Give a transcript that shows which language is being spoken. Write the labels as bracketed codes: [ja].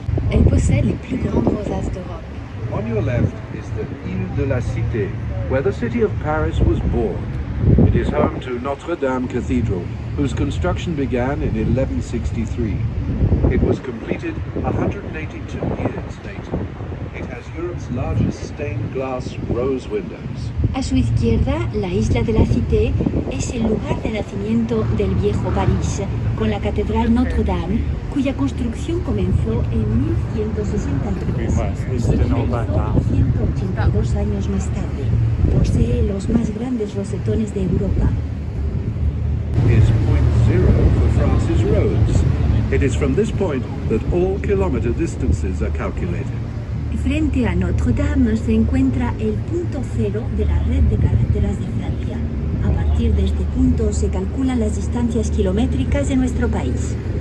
[fr] Elle possède les plus grandes rosaces d'Europe. [en] On your left is the Île de la Cité, where the city of Paris was born. It is home to Notre-Dame Cathedral, whose construction began in 1163. It was completed 182 years later. It has Europe's largest stained glass rose windows. [es] A su izquierda, la isla de la Cité es el lugar de nacimiento del viejo París, con la Catedral Notre-Dame, cuya construcción comenzó en 1163. Se finalizó 182 años más tarde. Posee los más grandes rosetones de Europa. [en] Is point zero for France's roads. It is from this point that all kilometer distances are calculated. [es] Frente a Notre-Dame se encuentra el punto cero de la red de carreteras de Francia. A partir de este punto se calculan las distancias kilométricas de nuestro país.